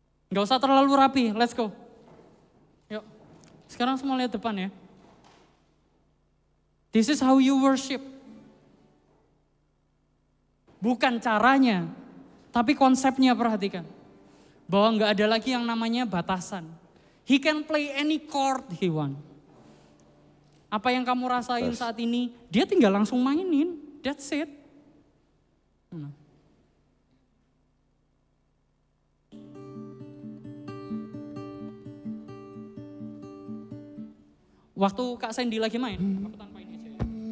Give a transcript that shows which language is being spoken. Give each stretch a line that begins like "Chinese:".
Indonesian: Gak usah terlalu rapi,
English: let's go.
Indonesian: Yuk, sekarang semua lihat depan ya.
English: This is how you worship.
Indonesian: Bukan caranya, tapi konsepnya perhatikan. Bahwa nggak ada lagi yang namanya batasan.
English: He can play any chord he want.
Indonesian: Apa yang kamu rasain saat ini, dia tinggal langsung mainin.
English: That's it.
Indonesian: Waktu Kak Sandy lagi main, aku tanpa ini aja ya.